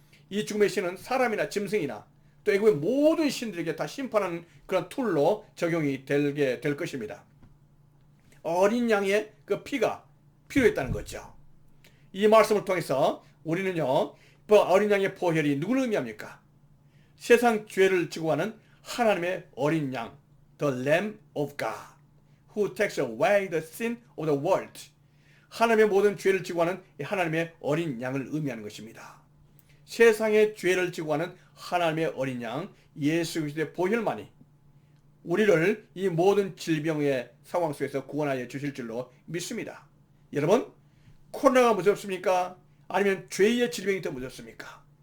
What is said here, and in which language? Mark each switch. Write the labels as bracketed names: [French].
[Korean] 이 죽음의 신은 사람이나 짐승이나 또 애굽의 모든 신들에게 다 심판하는 그런 툴로 적용이 되게 될 것입니다. 어린 양의 그 피가 필요했다는 거죠. 이 말씀을 통해서 우리는요, 그 어린 양의 보혈이 누구를 의미합니까? 세상 죄를 지고 가는 하나님의 어린 양, [English] the Lamb of God, who takes away the sin of the world. [Korean] 하나님의 모든 죄를 지고 가는 하나님의 어린 양을 의미하는 것입니다. 세상의 죄를 지고 가는 하나님의 어린 양, 예수 그리스도의 보혈만이 우리를 이 모든 질병의 상황 속에서 구원하여 주실 줄로 믿습니다. 여러분, 코로나가 무섭습니까? 아니면 죄의 질병이 더 무섭습니까?